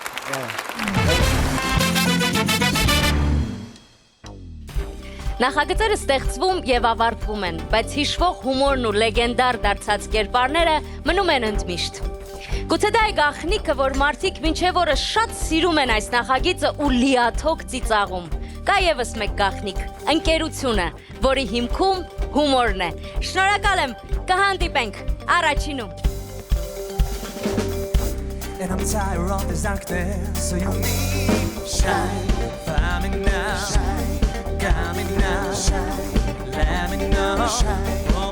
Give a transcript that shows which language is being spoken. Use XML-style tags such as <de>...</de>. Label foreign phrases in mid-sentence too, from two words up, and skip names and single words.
<hy>Նախագծերը ստեղծվում եւ ավարտվում են, բայց հիշվող հումորն ու լեգենդար դարձած կերպարները մնում են ընդմիշտ։ Գուցե դա է գաղտնիքը, որ մարդիկ մինչև օրս շատ սիրում են այս նախագիծը ու լիաթոք ծիծաղում։ Կա եւս մեկ գաղտնիք՝ ընկերությունը, որի հիմքում հումորն է։ Շնորհակալ եմ, կհանդիպենք առաջինում։</hy> <en>And I'm tired of this darkness, so you need shine. Find me now, shine. Got me now, shine. Let me know, shine.</en>